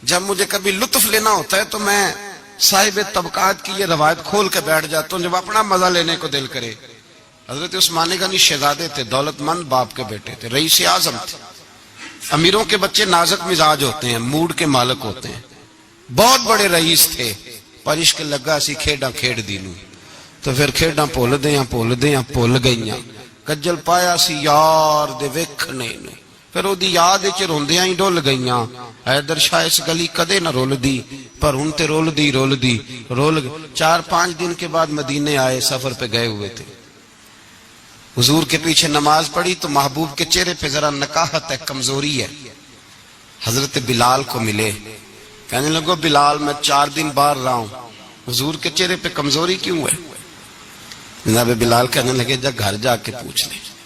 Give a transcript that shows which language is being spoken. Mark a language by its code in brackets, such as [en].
[ur] جب مجھے کبھی لطف لینا ہوتا ہے تو میں صاحب طبقات کی یہ روایت کھول کے بیٹھ جاتا ہوں جب اپنا مزہ لینے کو دل کرے. حضرت عثمان غنی شہزادے تھے, دولت مند باپ کے بیٹے تھے, رئیس اعظم تھے. امیروں کے بچے نازک مزاج ہوتے ہیں, موڈ کے مالک ہوتے ہیں. بہت بڑے رئیس تھے, [pa] پر عشق لگا سی کھیڈاں کھیڑ دی نو, تو پھر کھیڈاں بھول گئیاں. کجل پایا سی یار دے ویکھنے نو, پھر او دی یاد وچ روندیاں ہی ڈول گئیاں. حیدر شاہ اس گلی کدے نہ رول دی, پر ہن تے رول دی. [ur] 4-5 دن کے بعد مدینے آئے, سفر پہ گئے ہوئے تھے. حضور کے پیچھے نماز پڑھی تو محبوب کے چہرے پہ ذرا نکاہت ہے, کمزوری ہے. حضرت بلال کو ملے, کہنے لگو بلال میں 4 دن باہر رہا ہوں, حضور کے چہرے پہ کمزوری کیوں ہے؟ جناب بلال کہنے لگے جا گھر جا کے پوچھ لے.